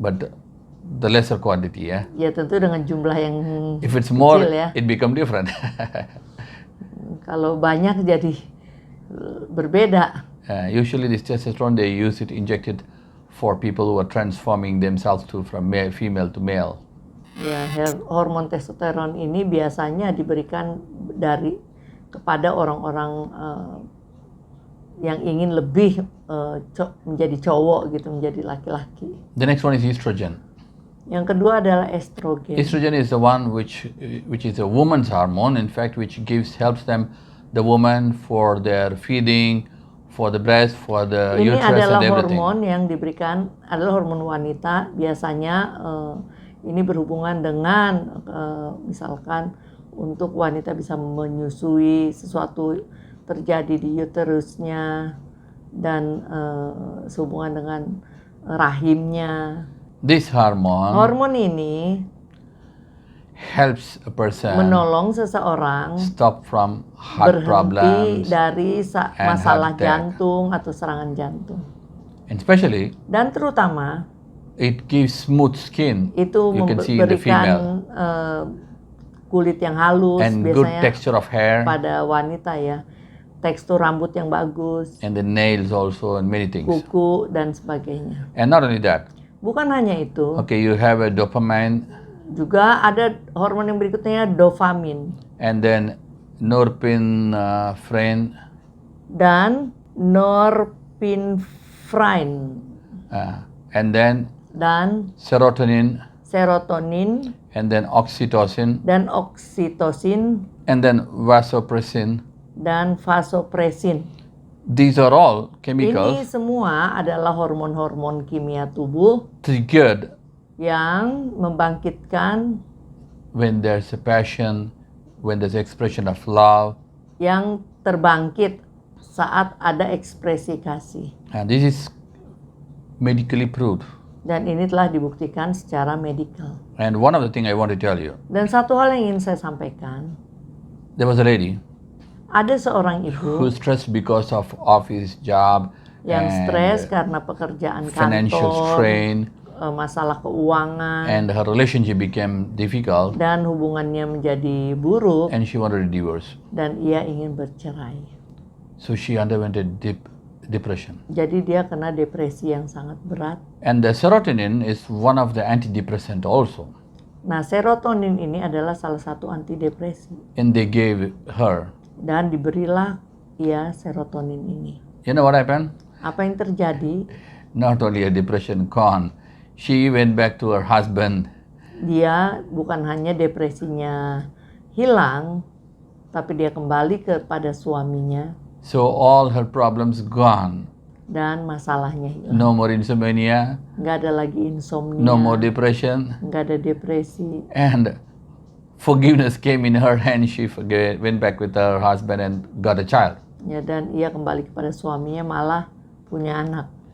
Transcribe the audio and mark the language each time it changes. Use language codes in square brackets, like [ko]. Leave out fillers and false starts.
[en] but the lesser quantity, yeah. [id] Ya tentu dengan jumlah yang [en] If it's more, [id] kecil ya. [en] it become different. [id] Kalau banyak jadi berbeda. [en] Usually this testosterone, they use it injected for people who are transforming themselves from female to male. [id] Ya, hormon testosteron ini biasanya diberikan kepada orang-orang yang ingin lebih menjadi cowok gitu, menjadi laki-laki. [en] The next one is estrogen. [id] Yang kedua adalah estrogen. [en] Estrogen is the one which is a woman's hormone, in fact, which helps them, the woman, for their feeding, for the breast, for the [id] Ini [en] uterus [id] adalah [en] and everything. [id] hormon yang diberikan, adalah hormon wanita. Biasanya ini berhubungan dengan misalkan untuk wanita bisa menyusui, sesuatu terjadi di uterusnya dan sehubungan dengan rahimnya. [en] This hormone [id] Hormon ini [en] helps a person [id] menolong seseorang [en] stop from heart [id] berhenti [en] problems, [id] dari [en] and [id] masalah [en] heart attack. [id] jantung atau serangan jantung. [en] and especially [id] Dan terutama [en] it gives smooth skin. [id] itu [en] You can see in the female, [id] kulit yang halus [en] and good [id] biasanya [en] texture of hair. [id] pada wanita ya. tekstur rambut yang bagus, [en] and the nails also, and many things. [id] kuku, dan sebagainya. [en] And not only that, [id] Bukan hanya itu, [en] okay, you have a dopamine, [id] juga ada hormon yang berikutnya dopamin [en] and then norepinephrine, [id] dan norepinephrine [en] and then [id] dan [en] serotonin, [id] serotonin [en] and then oxytocin, [id] dan oksitosin [en] and then vasopressin. [id] dan vasopressin. [en] These are all [id] Ini [en] chemicals [id] semua adalah hormon-hormon kimia tubuh [en] triggered [id] yang membangkitkan, [en] when there's a passion, when there's expression of love. [id] yang terbangkit saat ada ekspresi kasih. [en] And this is medically proved. [id] Dan ini telah dibuktikan secara medikal. [en] And one of the things I want to tell you, [id] Dan satu hal yang ingin saya sampaikan, [en] there was a lady [id] ada seorang ibu [en] who's stressed because of office job [id] yang [en] and [id] stres karena pekerjaan [en] financial [id] kantor, [en] strain, [id] masalah keuangan, [en] and her relationship became difficult, [id] dan hubungannya menjadi buruk, [en] and she wanted a divorce. [id] dan ia ingin bercerai. [en] So she underwent a depression. [id] Jadi dia kena depresi yang sangat berat. [en] And the serotonin is one of the antidepressant also. [id] Nah, serotonin ini adalah salah satu antidepresi. [en] And they gave her. [id] Dan diberilah ia serotonin ini. [en] You know what happened? [id] Apa yang terjadi? [en] Not only a depression gone, she went back to her husband. [id] Dia bukan hanya depresinya hilang, tapi dia kembali kepada suaminya. [en] So all her problems gone. [id] Dan masalahnya hilang. [en] No more insomnia, [id] Nggak ada lagi insomnia. [en] no more depression, [id] Nggak ada depresi. [en] and forgiveness came in her hand. She went back with her husband and got a child. [id] Ya, dan ia kembali kepada suaminya, malah punya anak.